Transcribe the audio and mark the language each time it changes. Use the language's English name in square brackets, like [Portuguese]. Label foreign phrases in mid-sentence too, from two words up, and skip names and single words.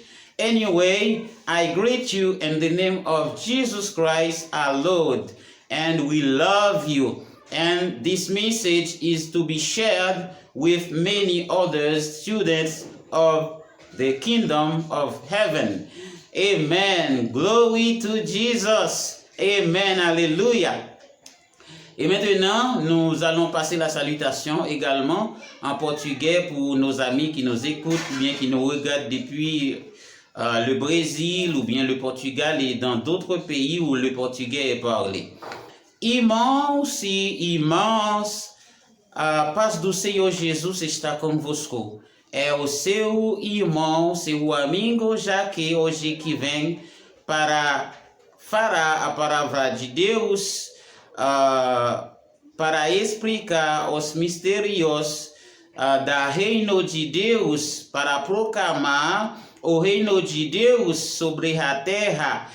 [English] Anyway, I greet you in the name of Jesus Christ our Lord, and we love you. And this message is to be shared with many other students of the kingdom of heaven. Amen. Glory to Jesus. [French] Amen. Alléluia. Et maintenant, nous allons passer la salutation également en portugais pour nos amis qui nous écoutent ou bien qui nous regardent depuis le Brésil ou bien le Portugal et dans d'autres pays où le portugais est parlé. [Portuguese] Irmãos e irmãs, a paz do Senhor Jesus está convosco. É o seu irmão, seu amigo Jaque, hoje que vem para falar a palavra de Deus, para explicar os mistérios da reino de Deus, para proclamar o reino de Deus sobre a terra.